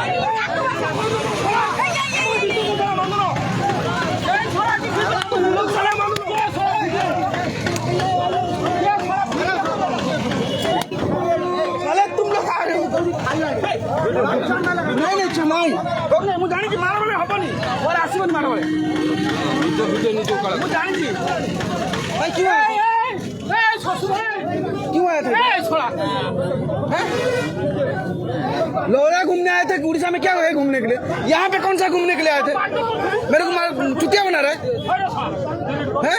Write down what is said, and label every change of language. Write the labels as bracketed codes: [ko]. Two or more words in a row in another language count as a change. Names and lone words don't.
[hi] नहीं चुनाई [or] ମୁଁ ଜାଣିଛି ମାର ବେଳେ ହବନି, ମୋର ଆସିବନି ମାର ବେଳେ। ମୁଁ ଜାଣିଛି [hi] भाई क्यों आए थे? लोहरा घूमने आए थे उड़ीसा में, क्या है घूमने के लिए? यहाँ पे कौन सा घूमने के लिए आए थे? मेरे को चुतिया बना रहे हैं?